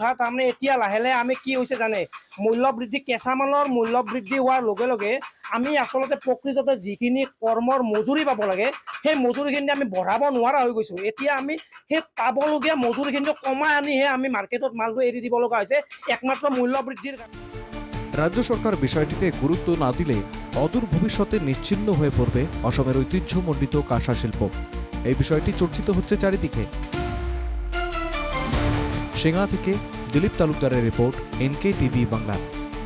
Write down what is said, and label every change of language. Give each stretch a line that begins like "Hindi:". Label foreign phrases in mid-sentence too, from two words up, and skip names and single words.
Assamese: তাৰমানে এতিয়া লাহে লাহে আমি কি হৈছে জানে, মূল্য বৃদ্ধি, কেঁচামালৰ মূল্য বৃদ্ধি হোৱাৰ লগে লগে আমি আচলতে প্ৰকৃততে যিখিনি কৰ্মৰ মজুৰি পাব লাগে, সেই মজুৰিখিনি আমি বঢ়াব নোৱাৰা হৈ গৈছোঁ। এতিয়া আমি সেই পাবলগীয়া মজুৰিখিনি কমাই আনিহে আমি মাৰ্কেটত মালটো এৰি দিব লগা হৈছে, একমাত্ৰ মূল্য বৃদ্ধিৰ কাৰণে।
Bangla: রাজ্য সরকার বিষয়টিতে গুরুত্ব না দিলে অদূর ভবিষ্যতে নিশ্চিহ্ন হয়ে পড়বে অসমের ঐতিহ্যমণ্ডিত কাঁসা শিল্প। এই বিষয়টি চর্চিত হচ্ছে চারিদিকে। সিংহা থেকে দিলীপ তালুকদারের রিপোর্ট, NK TV বাংলা।